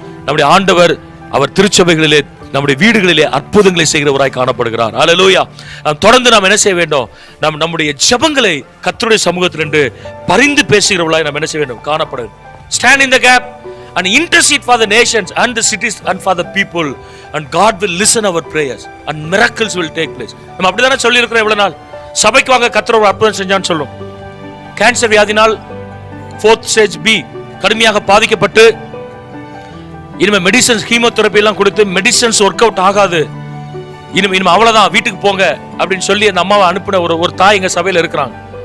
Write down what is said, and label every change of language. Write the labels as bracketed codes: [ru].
[ta] நம்முடைய ஆண்டவர் அவர் திருச்சபைகளிலே, நம்முடைய வீடுகளிலே அற்புதங்களை செய்கிறவராய் காணப்படுகிறார். அல்லேலூயா. தொடர்ந்து நாம் என்ன செய்ய வேண்டும், நம்முடைய ஜெபங்களை கர்த்தருடைய சமூகத்தில் நின்று பரிந்து பேசுகிறவர்களாய் நாம் என்ன செய்ய வேண்டும், காணப்படுகிறது. [en] Stand in the gap and intercede for the nations and the cities and for the people and God will listen our prayers and miracles will take place. [ta] நம்ம அப்படிதானே சொல்லி இருக்கிறோம் எவ்வளவு நாள். சபைக்கு வாங்க கர்த்தர் ஒரு அற்புதம் செஞ்சான்னு சொல்லும். கேன்சர் வியாதினால் 4th stage B கடுமையாக பாதிக்கப்பட்டு இனிமே மெடிசன்ஸ் கீமோதெரபி எல்லாம் கொடுத்து மெடிசன்ஸ் ஒர்க் அவுட் ஆகாது, இனிமே அவ்வளவுதான் வீட்டுக்கு போங்க அப்படின்னு சொல்லி அந்த அம்மாவை அனுப்பின ஒரு தாய் எங்க சபையில இருக்கிறாங்க.